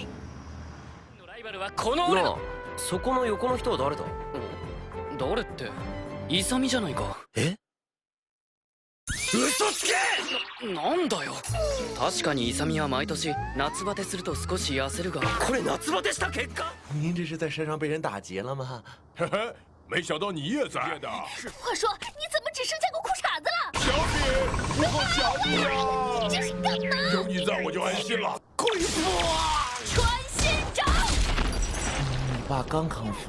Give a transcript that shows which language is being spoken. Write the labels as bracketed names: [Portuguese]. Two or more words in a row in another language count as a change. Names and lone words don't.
[Japanese] のライバルはこの俺だ。そこの横の人は誰だ？誰って、勇じゃないか。え？嘘つけ！なんだよ。確かに勇は毎年夏バテすると少し痩せるが、これ夏バテした結果？ [Chinese] 您这是在山上被人打劫了吗？嘿嘿，没想到你也在的。话说，你怎么只剩下个裤衩子了？小米，我好想你啊！你这是干嘛？有你在我就安心了。鬼父啊！穿心掌！你爸刚康复。